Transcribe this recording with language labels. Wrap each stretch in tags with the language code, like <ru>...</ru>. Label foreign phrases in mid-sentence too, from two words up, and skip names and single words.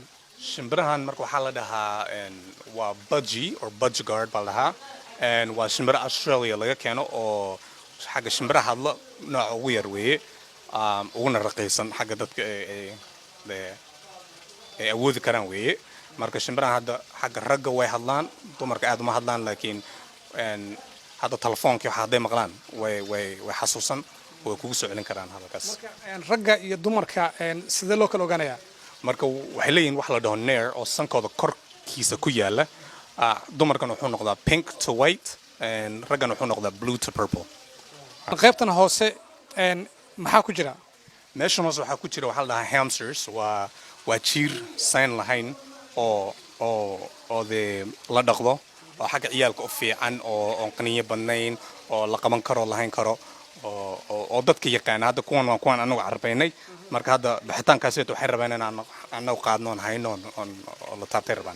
<so>shimbirahan marka waxaa la dhahaa waa</so> <en>budgie or budgeguard</en> <so>baa la dhahaa waa shimbira Australia laga keeno oo xagga shimbiraha hadla nooc ugu yar weeye uguna raqiisan xagga dadka ay awoodi karaan weeye marka shimbiraha hadda xagga ragga way hadlaan dumarka aad uma hadlaan laakiin hadda telefoonka waxa haday maqlaan way xasuusan way kugu soo celin karaan halkaas marka ragga iyo dumarka sidee loo kala ogaanayaa marka waxay leeyihiin wax la dhaho neer oo sankooda korkiisa ku yaala dumarkan wuxuu noqdaa</so> <en>pink to white</en> <so>raggan wuxuu noqdaa</so> <en>blue to purple</en> <so>qaybtan hoose maxaa ku jira meeshan hoose waxaa ku jira waxa la dhahaa hamsters waa jiir sign lahayn oo la dhaqdo oo xagga ciyaalka u fiican oo qaniyo badnayn oo la qaban karo lahayn karo oo dadka yaqaan hadda kuwan anagu carbaynay marka hadda bixitaankaas waxay rabaan in aan anagu qaadno hayno oo la taabtay rabaan</so>